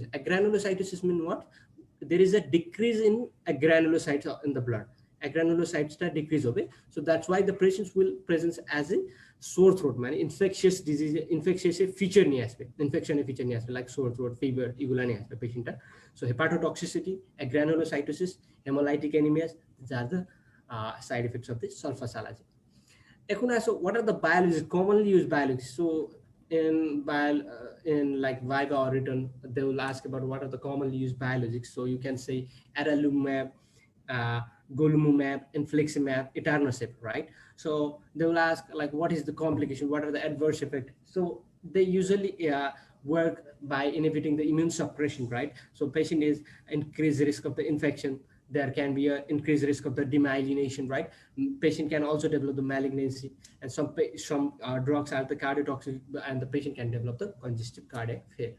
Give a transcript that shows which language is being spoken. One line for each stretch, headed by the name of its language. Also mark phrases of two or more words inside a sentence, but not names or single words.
English: A granulocytosis means what? There is a decrease in granulocytes in the blood. Granulocytes decrease of it. So that's why the patients will present as a sore throat, man, infectious disease, infectious feature infection feature like sore throat, fever, egula patient. So hepatotoxicity, granulocytosis, hemolytic anemias, these are the side effects of the sulfasalazine. So what are the biologics, commonly used biologics? So in like Viva or written, they will ask about what are the commonly used biologics. So you can say adalimumab, golimumab, infliximab, etanercept, right? So they will ask like, what is the complication? What are the adverse effects? So they usually work by inhibiting the immune suppression, right? So patient is increased risk of the infection. There can be an increased risk of the demyelination, right? Patient can also develop the malignancy, and some drugs are the cardiotoxic, and the patient can develop the congestive cardiac failure.